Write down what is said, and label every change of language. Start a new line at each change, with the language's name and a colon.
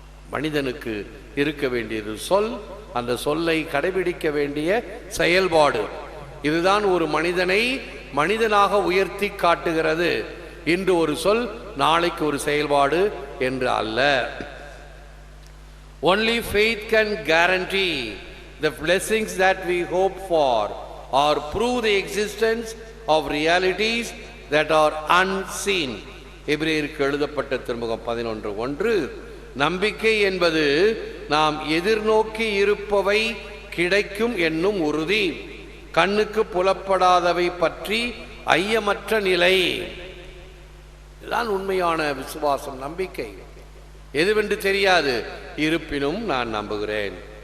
Tamil: மனிதனுக்கு இருக்க வேண்டியது சொல், அந்த சொல்லை கடைபிடிக்க வேண்டிய செயல்பாடு. இதுதான் ஒரு மனிதனை மனிதனாக உயர்த்தி காட்டுகிறது. இன்று ஒரு சொல், நாளைக்கு ஒரு செயல்பாடு என்று அல்ல.
English: Only faith can guarantee the blessings that we hope for or prove the existence of realities that are unseen.
Tamil: எபிரேயருக்கு எழுதப்பட்ட திருமுகம் 11:1. நம்பிக்கை என்பது நாம் எதிர்நோக்கி இருப்பவை கிடைக்கும் என்னும் உறுதி, கண்ணுக்கு புலப்படாதவை பற்றி ஐயமற்ற நிலை. இதுதான் உண்மையான விசுவாசம், நம்பிக்கை. எதுவென்று தெரியாது, இருப்பினும் நான் நம்புகிறேன்.